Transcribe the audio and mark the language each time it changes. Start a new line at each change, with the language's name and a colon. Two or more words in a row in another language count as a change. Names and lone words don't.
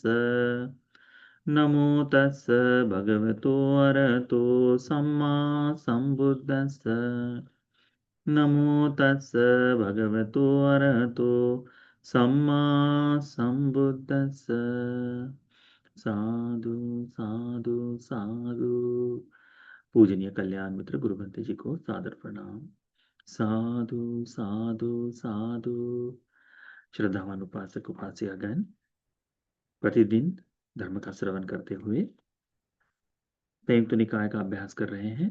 Pali: नमो तस् भगवतो अरहतो सम्मा संबुद्धस्स। नमो तस् भगवतो अरहतो सम्मा संबुद्धस्स। साधु साधु साधु।
Hindi: पूजनीय कल्याण मित्र गुरु भंते जी को सादर प्रणाम।
Pali: साधु साधु साधु।
Hindi: श्रद्धावान उपासक उपासिकागण प्रतिदिन धर्म का श्रवण करते हुए संयुक्त निकाय का अभ्यास कर रहे हैं।